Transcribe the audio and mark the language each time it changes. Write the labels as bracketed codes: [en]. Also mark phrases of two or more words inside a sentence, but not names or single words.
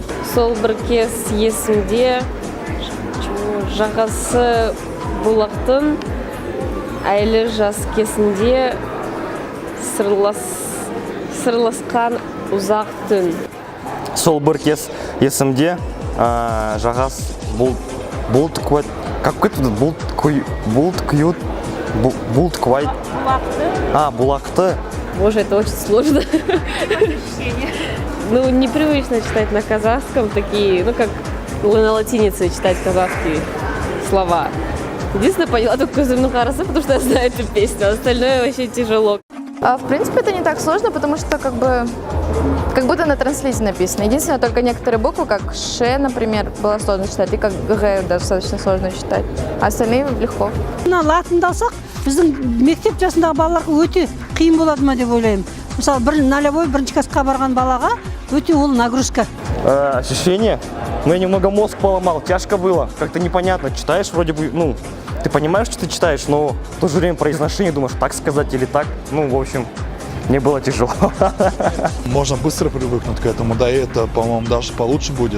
[kk] Сол бір кез есімде жағасы бұлақтың, әйлі жас кезінде сырласқан ұзақ түн. Сол бір кез есімде жағас бұлт куайт. Булақты. [ru] Боже, это очень сложно. Ну, непривычно читать на казахском такие, как на латинице читать казахские слова. Единственное, поняла только [kk] «Көзімнің қарасы», [ru] потому что я знаю эту песню, а остальное вообще тяжело. В принципе, это не так сложно, потому что как будто на транслите написано. Единственное, только некоторые буквы, как «ш», например, было сложно читать, и как «г» достаточно сложно читать. А остальные легко. [kk] Мына латынды алсақ, біздің мектеп жасындағы балаларға өте қиын болады ма деп ойлаймын. Мысалы, нолевой бірінші классқа барған балаға өте ол нагрузка. [ru] Ощущение? Но я немного мозг поломал, тяжко было, как-то непонятно. Читаешь вроде бы, ты понимаешь, что ты читаешь, но в то же время произношение думаешь, так сказать или так. В общем, мне было тяжело. Можно быстро привыкнуть к этому, да, и это, по-моему, даже получше будет.